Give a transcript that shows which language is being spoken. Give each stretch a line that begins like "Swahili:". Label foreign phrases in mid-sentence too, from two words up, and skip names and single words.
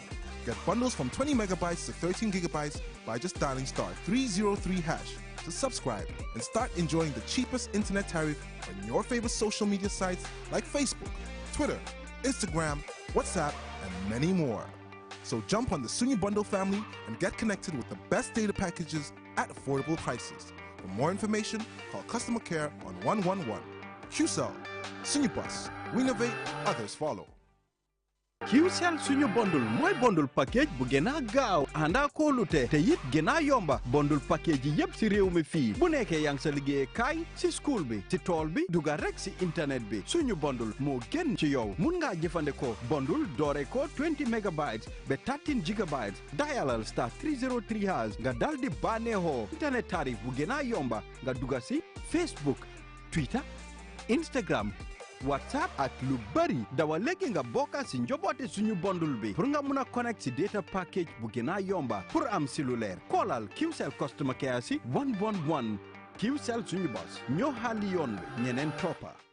English: Get bundles from 20 megabytes to 13 gigabytes by just dialing *303# to subscribe and start enjoying the cheapest internet tariff on your favorite social media sites like Facebook, Twitter, Instagram, WhatsApp, and many more. So jump on the Sunyu Bundle family and get connected with the best data packages at affordable prices. For more information, call customer care on 111. QCell, Sunyu Bus. We innovate, others follow.
Wolof: QCell suñu bundle mooy
English: bundle package
Wolof: bu gën a gaaw ànda kóolute te it gën a yomba
English: bundle package
Wolof: yi yépp si réew mi fii bu nekkee yaa ngi sa liggéey kaay si school bi si tool bi duga rek si internet bi suñu bundle moo gën ci yow mun ngaa jëfandikoo bundle doore ko 20 megabytes ba 13 gigabytes dialal *303# nga dal di bànneexoo internet tarif bu gën a yomba nga duga si Facebook, Twitter, Instagram, WhatsApp ak lu bari dawa léegi nga bokka si njoboote suñu bundle bi pour nga mun a connect si
English: data package
Wolof: bu gën a yomba pour am si lu leer koolal QCell
English: customer care
Wolof: si 111 QCell suñu bos ñoo xàlli yoon bi ñeneen toppa.